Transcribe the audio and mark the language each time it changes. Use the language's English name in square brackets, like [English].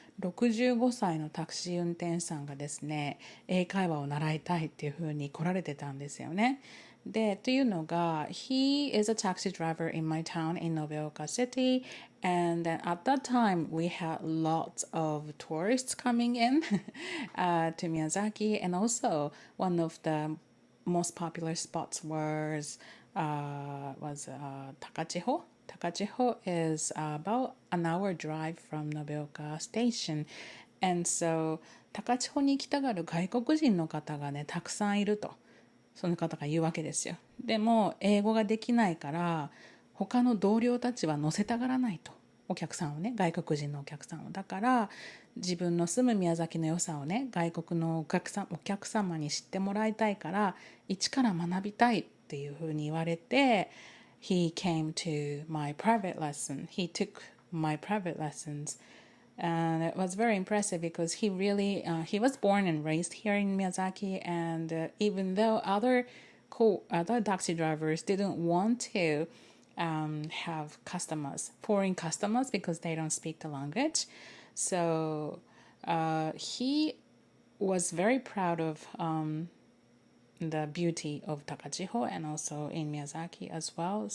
[Japanese] 65歳のタクシー運転手さんがですね、英会話を習いたいっていうふうに来られてたんですよね。 [English] で、というのが、he is a taxi driver in my town in Nobeoka city, and at that time we had lots of tourists coming in to Miyazaki, and also one of the most popular spots was Takachiho. Takachiho is about an hour drive from Nobeoka station, and so [Japanese] 高千穂に行きたがる外国人の方がねたくさんいると、その方が言うわけですよ。でも英語ができないから他の同僚たちは乗せたがらないと、お客さんをね、外国人のお客さんを。だから自分の住む宮崎の良さをね、外国のお客様に知ってもらいたいから一から学びたいっていうふうに言われて、 [English] He came to my private lesson. He took my private lessons, and it was very impressive because he was born and raised here in Miyazaki, and even though other taxi drivers didn't want to have foreign customers, because they don't speak the language, so he was very proud of the beauty of Takachiho and also in Miyazaki as well.